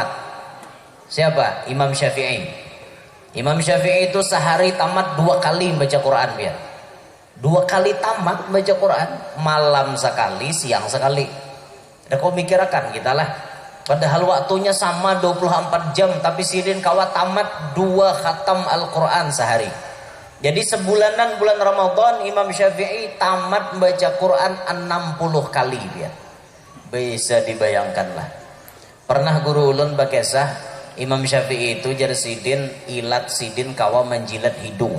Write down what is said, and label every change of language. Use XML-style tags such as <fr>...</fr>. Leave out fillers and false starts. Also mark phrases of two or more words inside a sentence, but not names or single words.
<id>Siapa? Imam Syafi'i. Imam Syafi'i itu sehari tamat 2 kali baca Quran ya. 2 kali tamat baca Quran, malam sekali, siang sekali.</id> <bjn>Ada kau mikirkan kita lah.</bjn> <id>Padahal waktunya sama 24 jam, tapi sidin kawat tamat 2 khatam Al-Quran sehari. Jadi sebulanan bulan Ramadan Imam Syafi'i tamat baca Quran 60 kali dia. Bisa dibayangkanlah.</id> <bjn>Pernah guru ulun bakesah, Imam Syafi'i itu jar sidin ilat sidin kawa menjilat hidung.</bjn>